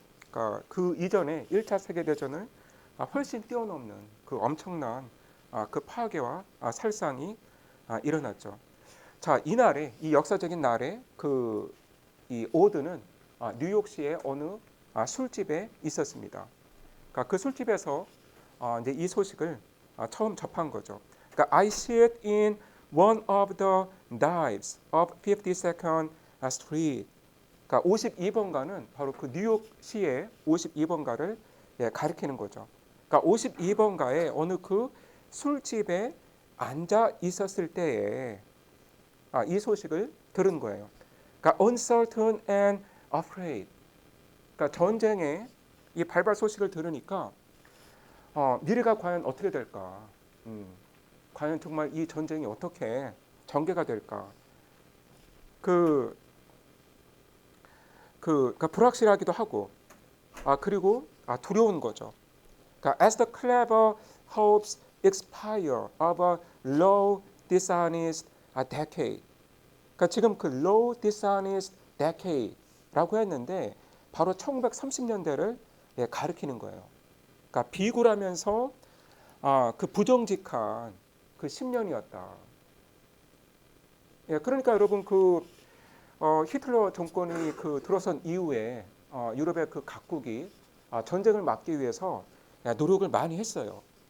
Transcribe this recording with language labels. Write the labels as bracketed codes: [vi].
[ko] 그러니까 그 이전에 1차 세계 대전을 훨씬 뛰어넘는 그 엄청난 그 파괴와 살상이 일어났죠. 자, 이날에 이 역사적인 날에 이 오드는 뉴욕시의 어느 술집에 있었습니다. 그러니까 그 술집에서 이제 이 소식을 처음 접한 거죠. 그러니까 [en] I see it in one of the dives of 52nd Street. [ko] 그러니까 52번가는 바로 그 뉴욕시의 52번가를 가리키는 거죠. 그러니까 52번가에 어느 그 술집에 앉아 있었을 때에 이 소식을 들은 거예요. 그러니까 [en] uncertain and afraid. [ko] 그러니까 전쟁의 이 발발 소식을 들으니까 미래가 과연 어떻게 될까? 과연 정말 이 전쟁이 어떻게 전개가 될까? 그러니까 불확실하기도 하고, 그리고 두려운 거죠. 그러니까 [en] as the clever hopes expire of a low dishonest decade. [ko] 그러니까 지금 그 [en] low dishonest decade [ko] 라고 했는데 바로 1930년대를 가리키는 거예요. 그러니까 비굴하면서 그 부정직한 그 10년이었다. 그러니까 여러분 히틀러 정권이 들어선 이후에 유럽의 그 각국이 전쟁을 막기 위해서 노력을 많이 했어요.